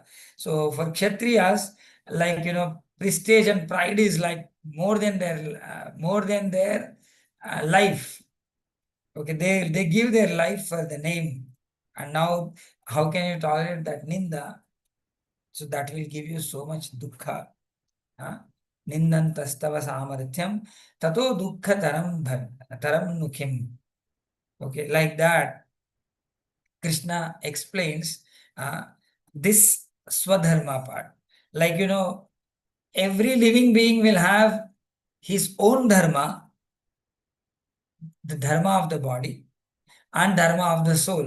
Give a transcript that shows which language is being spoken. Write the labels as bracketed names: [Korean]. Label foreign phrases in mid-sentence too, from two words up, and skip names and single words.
[English] So for kshatriyas, like, prestige and pride is like more than their life. Okay, they give their life for the name, and now how can you tolerate that ninda? So that will give you so much dukkha. Huh? [Sanskrit] Nindantastava samarthyam tato dukkha taram nukhim. [English] Okay, like that, Krishna explains this swadharma part. Like, every living being will have his own dharma, the dharma of the body and dharma of the soul.